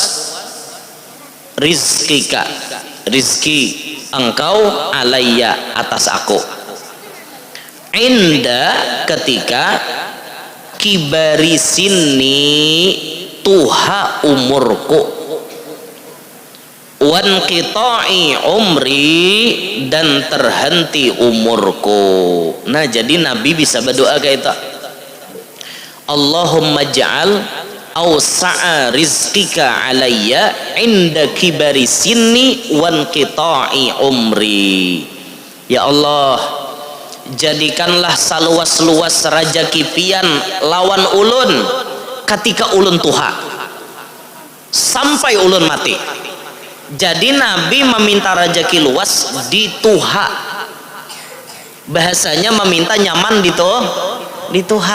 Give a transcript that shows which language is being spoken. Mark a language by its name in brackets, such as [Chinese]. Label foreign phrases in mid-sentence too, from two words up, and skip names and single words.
[Banjar] rizkika, rizki engkau, alayya, atas aku, inda, ketika, [Arabic] كبر سني, [Banjar] tuha umurku, [Arabic] وانقطاع عمري, [Banjar] dan terhenti umurku. Nah jadi Nabi bisa berdoa kayak itu, [Arabic] اللهم اجعل أوسع رزقك علي عند كبر سني وانقطاع عمري. [Banjar] Ya Allah, jadikanlah saluas-luas rajaki pian lawan ulun ketika ulun tuha sampai ulun mati. Jadi Nabi meminta rajaki luas di tuha, bahasanya meminta nyaman di tuha.